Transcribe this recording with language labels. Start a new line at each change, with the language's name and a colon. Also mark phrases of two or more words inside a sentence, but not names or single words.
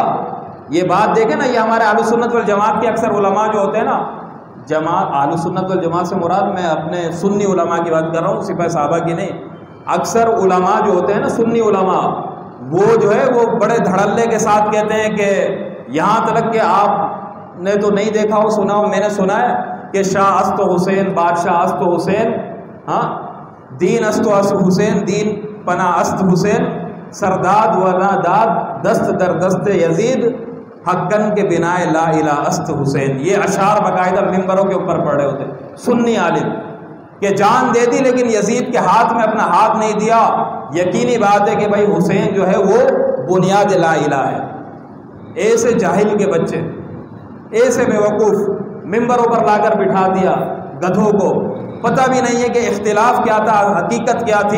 Urdu: یہ بات دیکھیں نا، یہ ہمارے اہل سنت والجماعت کے اکثر علماء جو ہوتے ہیں نا، جماعت اہل سنت والجماعت سے مراد میں اپنے سنی علماء کی بات کر رہا ہوں، سپہ صحابہ کی نہیں. اکثر علماء جو ہوتے ہیں نا سنی علماء، وہ جو ہے وہ بڑے دھڑلے کے ساتھ کہتے ہیں کہ یہاں تک کہ آپ نے تو نہیں دیکھا ہو، سنا ہو، میں نے سنا ہے کہ
Persian: شاہ است حسین، بادشاہ است حسین،
Urdu: ہاں
Persian: دین است حسین، دین پناہ است حسین، سرداد و ناداد دست در دست یزید، حقن کے بنا لا الہ است حسین.
Urdu: یہ اشعار باقاعدہ ممبروں کے اوپر پڑھے ہوتے سنی عالم کہ جان دے دی لیکن یزید کے ہاتھ میں اپنا ہاتھ نہیں دیا. یقینی بات ہے کہ بھائی حسین جو ہے وہ بنیاد لا الہ ہے. ایسے جاہل کے بچے، ایسے بیوقوف ممبروں پر لا کر بٹھا دیا گدھوں کو، پتہ بھی نہیں ہے کہ اختلاف کیا تھا، حقیقت کیا تھی.